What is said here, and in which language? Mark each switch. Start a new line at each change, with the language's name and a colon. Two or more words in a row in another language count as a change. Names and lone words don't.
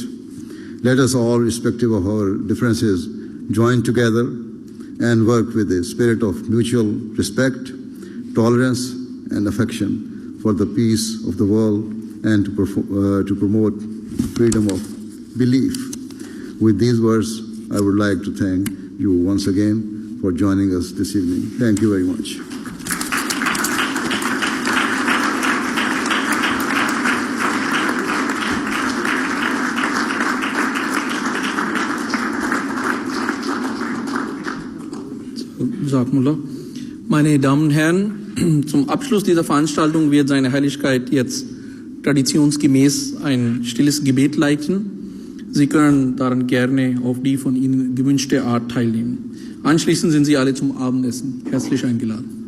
English: Let us all, irrespective of our differences, join together and work with a spirit of mutual respect, tolerance, and affection for the peace of the world and to promote freedom of belief. With these words, I would like to thank you once again for joining us this evening. Thank you very much.
German: Meine Damen und Herren, zum Abschluss dieser Veranstaltung wird seine Heiligkeit jetzt traditionsgemäß ein stilles Gebet leiten. Sie können daran gerne auf die von Ihnen gewünschte Art teilnehmen. Anschließend sind Sie alle zum Abendessen herzlich eingeladen.